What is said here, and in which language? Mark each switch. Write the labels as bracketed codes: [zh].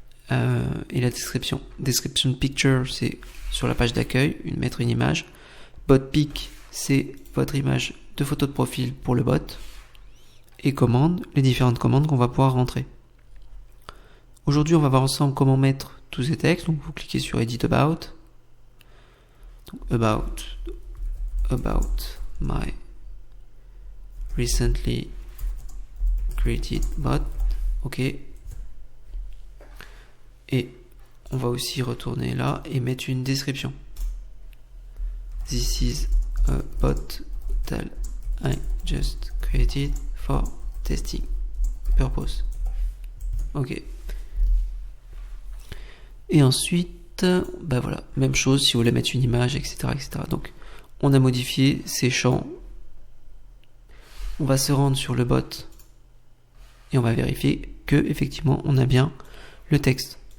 [fr] Et la description. Description Picture, c'est sur la page d'accueil, mettre une image. Bot Pic, c'est votre image de photo de profil pour le bot. Et commandes, les différentes commandes qu'on va pouvoir rentrer. Aujourd'hui, on va voir ensemble comment mettre tous ces textes. Donc, vous cliquez sur Edit About. Donc, [en] about my recently created bot. Ok. [fr] Et on va aussi retourner là et mettre une description. [en] This is a bot that I just created for testing purpose. Ok. [fr] Et ensuite, bah voilà, même chose si vous voulez mettre une image, etc., etc. Donc, on a modifié ces champs. On va se rendre sur le bot et on va vérifier que effectivement on a bien le texte.